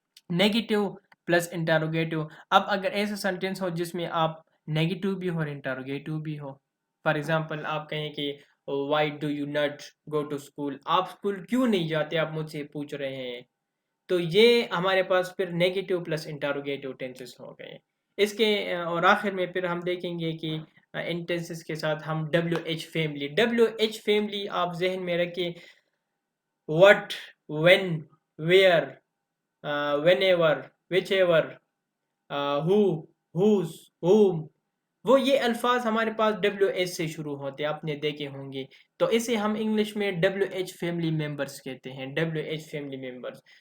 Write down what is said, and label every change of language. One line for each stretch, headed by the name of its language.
Urdu: Negative plus انٹاروگیٹو. اب اگر ایسا سینٹینس ہو جس میں آپ نیگیٹو بھی ہو اور انٹاروگیٹو بھی ہو، فار ایگزامپل آپ کہیں کہ
English: why do you not go to school,
Urdu: آپ اسکول کیوں نہیں جاتے، آپ مجھ سے پوچھ رہے ہیں. تو یہ ہمارے پاس پھر نیگیٹو پلس انٹاروگیٹو ٹینسز ہو گئے. اس کے اور آخر میں پھر ہم دیکھیں گے کہ ان ٹینسز کے ساتھ ہم W H family. W H family آپ ذہن میں رکھیں،
English: what, when, where, whenever, whichever, who, whose, whom.
Urdu: وہ یہ الفاظ ہمارے پاس ڈبلیو ایچ سے شروع ہوتے ہیں، آپ نے دیکھے ہوں گے. تو اسے ہم انگلش میں ڈبلیو ایچ فیملی ممبرس کہتے ہیں، ڈبلیو ایچ فیملی ممبرس.